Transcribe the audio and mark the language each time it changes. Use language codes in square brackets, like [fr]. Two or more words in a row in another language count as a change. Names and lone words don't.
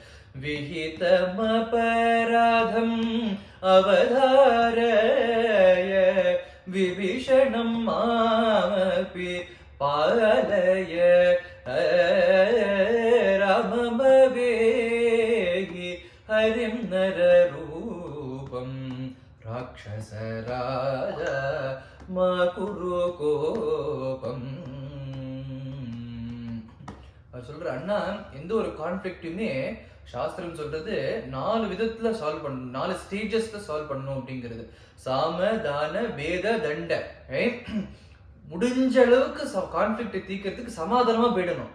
[sa] विहितमपराधम् अवधारय विभीषणं मामपि पालय राममवेहि हरिं नररूपं राक्षस राजा मा कुरु கோபம். [ta] அவர் சொல்ற, அண்ணா எந்த ஒரு கான்ஃப்ளிக்ட்டுமே சாஸ்திரம் சொல்றது 4 விதத்துல சால்வ் பண்ணணும், 4 ஸ்டேஜஸ்ல சால்வ் பண்ணணும் அப்படிங்கிறது. சாம தான வேத தண்ட. முடிஞ்ச அளவுக்கு கான்ஃப்ளிக்டை தீர்க்கறதுக்கு சமாதானமா போயிடணும்.